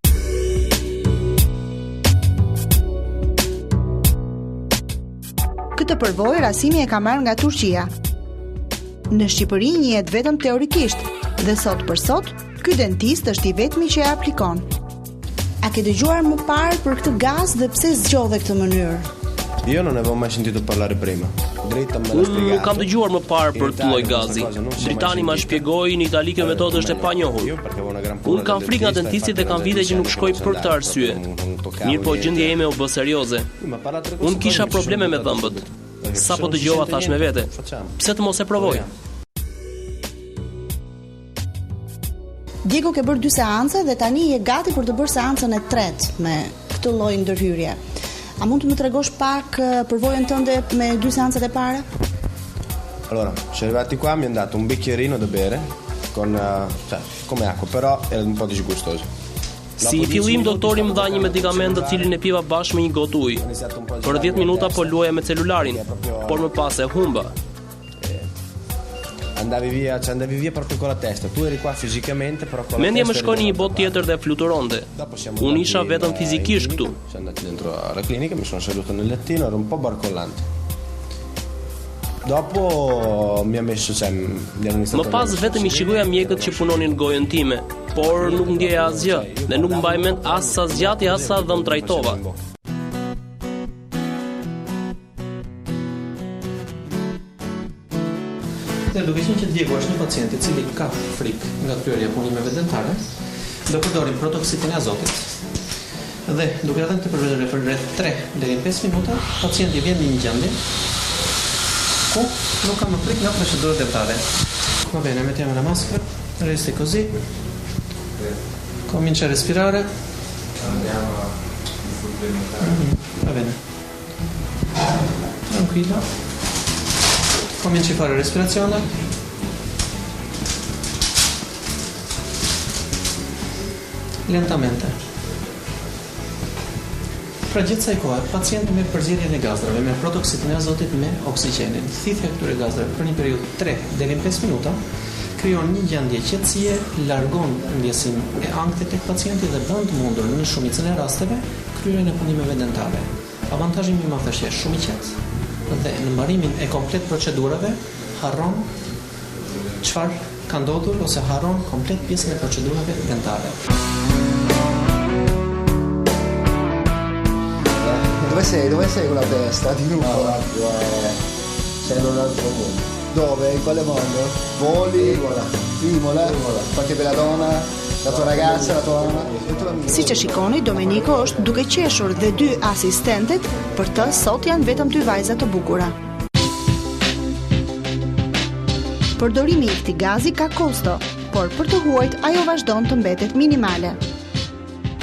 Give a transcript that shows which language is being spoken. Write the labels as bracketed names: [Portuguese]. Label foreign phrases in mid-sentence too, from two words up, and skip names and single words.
[Albanian] Këtë përvojë Rasimi e ka marrë nga Turqia. Në Shqipëri njihet vetëm teorikisht dhe sot për sot, ky dentist është i vetmi që e aplikon. A ke dëgjuar më parë për këtë gaz dhe pse zgjodhe këtë mënyrë? [Italian] Io non avevo mai sentito parlare prima. Dritta me l'ha spiegato. [Albanian] Nuk kam dëgjuar më parë për këtë lloj gazi. Dritani ma shpjegoi, në Itali kjo metodë është e panjohur. Unë kam frikë nga dentistit dhe kam vite që nuk shkoj për këtë arsye. Mirë po gjendja ime u bë serioze. Unë kisha probleme me dhëmbët. Sa po dëgjova thash me vete, pse të mos e provoj? Diego ke bërë 2 seanca dhe tani je gati për të bërë seancën e tretë me këtë lloj ndërhyrje. A mund të më tregosh pak përvojën tënde me 2 seancat e para? [Italian] Allora, ci arrivati qua mi è dato un bicchierino da bere con come acqua, però era un po' disgustoso. [Albanian] Si fillim doktori më dha një medikament të cilin e piva bashkë me një gotë ujë. Për 10 minuta po luaja me celularin, por më pas e humba. [Italian] Andavi via proprio con la testa. Tu eri qua fisicamente, però con la [Albanian] Mendja më [Italian] testa. [Albanian] shkoi në një botë tjetër dhe fluturonte. Unë isha vetëm fizikisht këtu. [Italian] Siamo andati dentro alla clinica, mi sono seduto nel lettino, ero un po' barcollante. Dopo mi ha messo, mi hanno iniziato. [Albanian] Më pas vetëm i shikoja mjekët që punonin në gojën time, por nuk ndjeja asgjë dhe nuk mbaj mend as sa zgjati as sa dhëm trajtova. Dhe duke qenë që Diego është një pacient i cili ka frikë nga kryerja e punimeve dentare, do përdorim protoksitin e azotit. Dhe duke dhënë këtë përveçëri për rreth 3 deri në 5 minuta, pacienti vjen në një gjendje ku nuk ka më frikë nga procedurat dentare. [Italian] Va bene, mettiamo la maschera, resti così. Comincia a respirare. Va bene. Tranquillo. Cominci a fare respirazione. Lentamente. [Albanian] Pra gjithë kësaj kohe, pacienti merr përzierjen e gazdrave me protoksitin e azotit me oksigjenin. Thithja e këtyre gazdrave për një periudhë 3 deri në 5 minuta krijon një gjendje qetësie, largon ndjesin e ankthit tek pacienti dhe bën të mundur në shumicën e rasteve kryerjen e punimeve dentare. Avantazhi më i madh është shumë i qetë dhe në mbarimin e komplet procedurave harron çfarë ka ndodhur ose harron komplet pjesën e procedurave dentare. [Italian] Dove sei con la testa? Di nuovo? Sei in un altro mondo. Dove? In quale mondo? Voli? Imola? Qualche belladonna? La tua ragazza, la tua mamma? [Albanian] Siç e shikoni, Domenico është duke qeshur dhe 2 asistentet, për të sot janë vetëm 2 vajza të bukura. Përdorimi i këtij gazi ka kosto, por për të huajt ajo vazhdon të mbetet minimale.